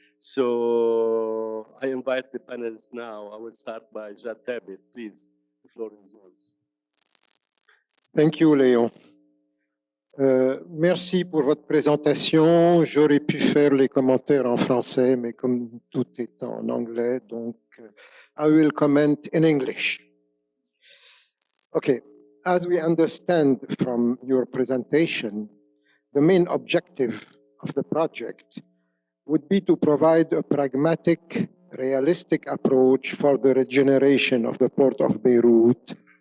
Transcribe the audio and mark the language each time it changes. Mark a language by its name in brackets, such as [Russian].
[English] So I invite the panelists now. I will start by Jad Tabit. Please, the floor is yours. Thank you, Léon. [French] Merci pour votre présentation. J'aurais pu faire les commentaires en français, mais comme tout est en anglais, donc [English] I will comment in English. Okay, as we understand from your presentation, the main objective of the project would be to provide a pragmatic, realistic approach for the regeneration of the port of Beirut